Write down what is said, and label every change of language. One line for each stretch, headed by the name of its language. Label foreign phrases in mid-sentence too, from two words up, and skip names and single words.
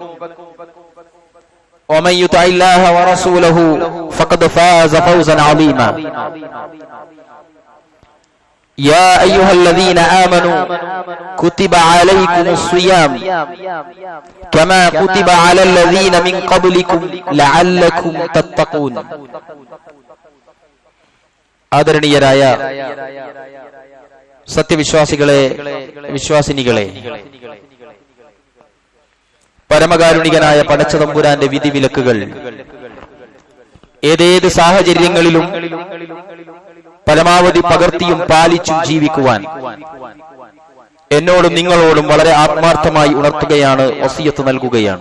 Arabic: ومن يطع الله ورسوله فقد فاز فوزا عظيما يا أيها الذين آمنوا كتب عليكم الصيام كما كتب على الذين من قبلكم لعلكم تتقون
Malayalam: ആദരണീയരായ സത്യവിശ്വാസികളെ, വിശ്വാസിനികളെ, പരമകാരുണികനായ പടച്ചതമ്പുരാന്റെ വിധിവിലക്കുകൾ ഏതേത് സാഹചര്യങ്ങളിലും പരമാവധി പകർത്തിയും പാലിച്ചും ജീവിക്കുവാൻ എന്നോടും നിങ്ങളോടും വളരെ ആത്മാർത്ഥമായി ഉണർത്തുകയാണ്, വസിയത്ത് നൽകുകയാണ്.